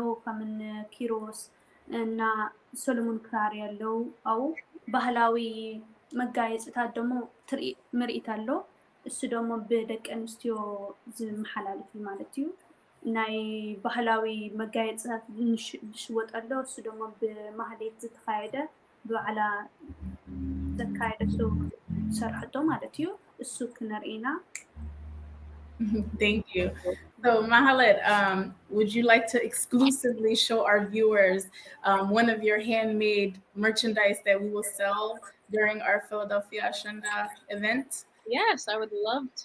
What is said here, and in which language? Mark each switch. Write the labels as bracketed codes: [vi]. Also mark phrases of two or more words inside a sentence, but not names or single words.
[ti] ከምን ኪሮስ እና ሶሎሞን ክራር ያለው ኣው ባህላዊ መጋየጽታት ደሞ ምርኢት ኣሎ [am] እሱ ደሞ [ti] ብደቂ ኣንስትዮ ዝመሓላለፍ ማለት እዩ ናይ ባህላዊ መጋየጽታት ዝሽወጥ ኣሎ [am] እሱ ደሞ [ti] ብማህሌት ዝተካየደ ብዓላ ዘካየደ ሰው ሰርሕቶ ማለት እዩ እሱ ክነርኢና [en] Thank you. So Mahalet, would you like to exclusively show our viewers one of your handmade merchandise that we will sell during our Philadelphia Ashenda event? Yes, I would love to.